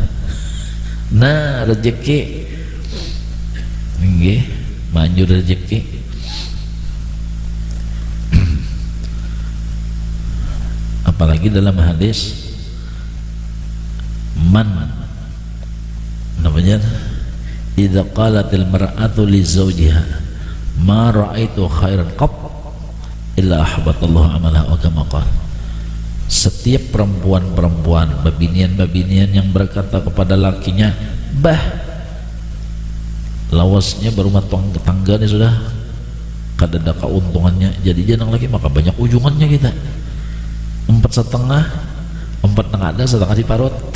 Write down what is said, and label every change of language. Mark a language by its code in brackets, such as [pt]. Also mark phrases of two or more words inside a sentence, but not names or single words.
[bjn] Nah rezeki nggih manjur rezeki. [id] Apalagi dalam hadis man namanya [ar] إذا قالت المرأة لزوجها ما رأيت خيرا قط إلا أحبط الله عملها وكما قال. [bjn] Setiap perempuan-perempuan, babinian-babinian yang berkata kepada lakinya, bah, lawasnya berumah tangga nih sudah, kadada keuntungannya, jadi jangan lagi maka banyak ujungannya kita. [id] 4,5, 4 ada, setengah diparut.